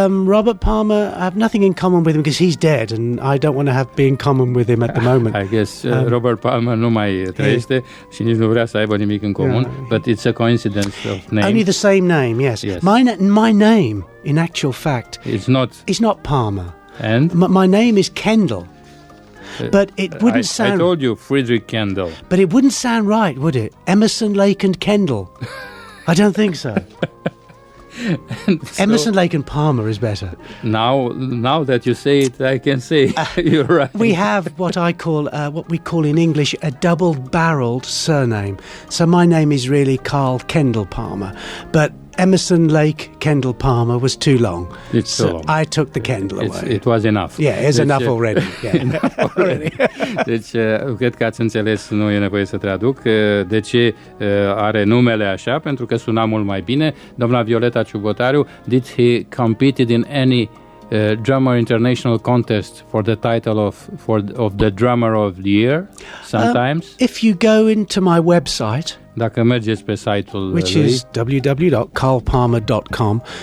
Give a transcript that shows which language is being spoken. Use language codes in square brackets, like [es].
[en] Robert Palmer, I have nothing in common with him because he's dead, and I don't want to be in common with him at the moment. I guess [ro] Robert Palmer nu mai trăiește și nici nu vrea să aibă nimic în comun, [en] but it's a coincidence of name. Only the same name, yes. My name, in actual fact, it's not Palmer. And? My name is Kendall. But it wouldn't sound... I told you, Friedrich Kendall. But it wouldn't sound right, would it? Emerson, Lake and Kendall. I don't think so. Emerson, Lake and Palmer is better. Now that you say it, I can say you're right. We have what we call in English a double-barreled surname. So my name is really Carl Kendall Palmer. But Emerson, Lake, Kendall Palmer was too long. It's too long. I took the Kendall away. It was enough. Yeah, it's enough already. Yeah. Enough already. [ro] Deci, cred că ați înțeles, nu e nevoie să traduc, de ce are numele așa, pentru că suna mult mai bine. [en] Doamna Violeta Ciugotariu, did he competed in any drummer international contest for the title of the drummer of the year sometimes? If you go into my website, [ro] dacă mergeți pe site-ul [en] which [ro] lui, [en] is www.carlpalmer.com,